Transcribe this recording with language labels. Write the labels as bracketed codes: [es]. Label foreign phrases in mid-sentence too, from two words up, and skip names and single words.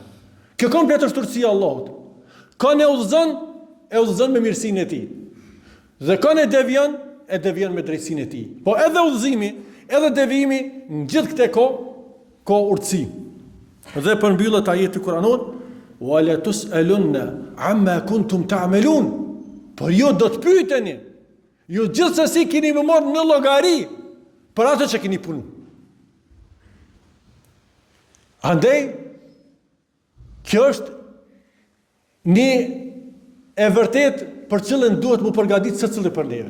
[sq] Kjo komplet është urtësia Allahut. Kanë e udhëzon me mirësinë e tij. Dhe kanë e devion me drejtsinë e tij. Po edhe udhëzimi, edhe devijimi në gjithë këtë ka urtësi. Dhe përmbyllet ajeti kuranor: [ar] "ولتسألن عما كنتم تعملون." [sq] Por ju do të pyeteni, ju gjithsesi keni më marrë në llogari për atë që keni punuar. Andaj, kjo është një e vërtet për cilën duhet mu përgatit secili për neve.